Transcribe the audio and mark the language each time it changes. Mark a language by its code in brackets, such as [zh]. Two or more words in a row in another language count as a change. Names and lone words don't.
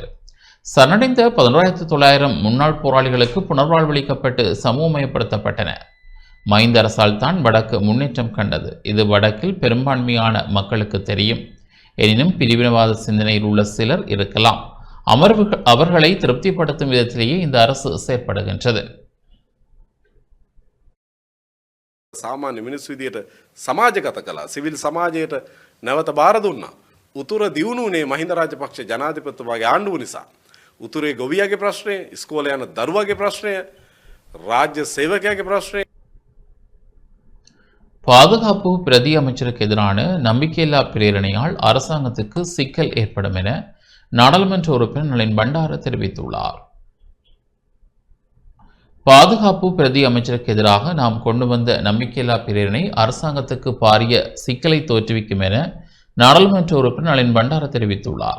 [ta] சரணடைந்த 11,900 முன்னாள் போராளிகளுக்கு புனர்வாழ்வளிக்கப்பட்டு சமூகமயப்படுத்தப்பட்டன. மைந்த அரசால் தான் வடக்கு முன்னேற்றம் கண்டது. இது வடக்கில் பெரும்பான்மையான மக்களுக்கு தெரியும். எனினும் பிரிவினவாத சிந்தனையில் உள்ள சிலர் இருக்கலாம். அவர்களை திருப்திப்படுத்தும் விதத்திலேயே இந்த அரசு செயற்படுகின்றது. [si] සාමාන්‍ය මිනිස් විදියට සමාජගත කළා. සිවිල් සමාජයට නැවත බාර දුන්නා. උතුර දියුණුනේ මහින්ද රාජපක්ෂ ජනාධිපතිතුමාගේ ආණ්ඩුව නිසා. උතුරේ ගොවියාගේ ප්‍රශ්නය, ඉස්කෝලේ යන දරුවාගේ ප්‍රශ්නය, රාජ්‍ය සේවකයාගේ ප්‍රශ්නය. [ta] பாதுகாப்பு பிரதி அமைச்சருக்கு எதிரான நம்பிக்கையில்லா பிரேரணையால் அரசாங்கத்துக்கு சிக்கல் ஏற்படும் என நாடாளுமன்ற உறுப்பினர் நளின் பண்டார தெரிவித்துள்ளார். பாதுகாப்பு பிரதி அமைச்சருக்கு எதிராக நாம் கொண்டு வந்த நம்பிக்கையில்லா பிரேரணை அரசாங்கத்துக்கு பாரிய சிக்கலை தோற்றுவிக்கும் என நாடாளுமன்ற உறுப்பினர் நளின் பண்டார தெரிவித்துள்ளார்.